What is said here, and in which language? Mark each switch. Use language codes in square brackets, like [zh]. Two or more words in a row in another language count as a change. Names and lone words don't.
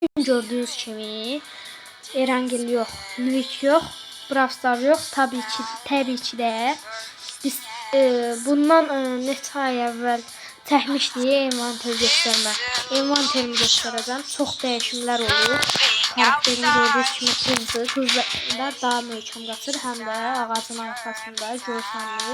[tr] Gördüğünüz kimi Erangel yok, Nvic yok, Brawl Stars yok. Tabii ki de [az] biz bundan neçə ay əvvəl çəkmişdik envanter göstərmə. Envanterimi göstərəcəm. Çox dəyişimlər olur. Karakterin gördüyünüz kimi hızla daha möhkəm qaçır, həm də ağacın arxasında görsənmir.